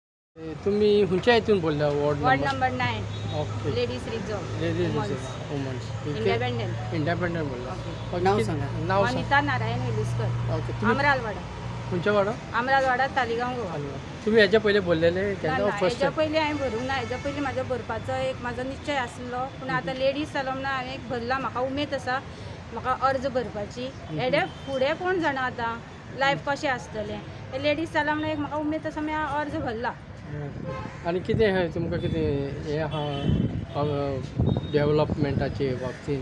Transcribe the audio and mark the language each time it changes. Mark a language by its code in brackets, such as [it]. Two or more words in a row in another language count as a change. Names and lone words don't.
[mr] तुम्ही हुंच्या इथून बोलला [en] ward number 9 [mr] ओके [en] ladies reserve ladies women's independent बोलला [mr] नाव सांगा. नाव वनिता नारायण वेलुस्कर ओके तुम्ही अमरालवाडा हुंच्या वाडा अमरालवाडा तालिगांव गोवा तुम्ही याच्या पहिले बोललेले फर्स्ट [kok] हेच्या पयलीं हांवें भरूंक ना हेच्या पयलीं म्हाजो भरपाचो एक म्हाजो निश्चय आसलो पूण आतां लेडीज जालो म्हणून हांवें एक भरला म्हाका उमेद आसा म्हाका अर्ज भरपाची हेडे फुडें कोण जाणा आतां लायफ कशें आसतलें लेडीज जालां म्हणून एक म्हाका उमेद आसा म्हणून हांव अर्ज भरला आणि कितें तुमकां कितें हे आहा डेव्हलपमेंटाचे बाबतींत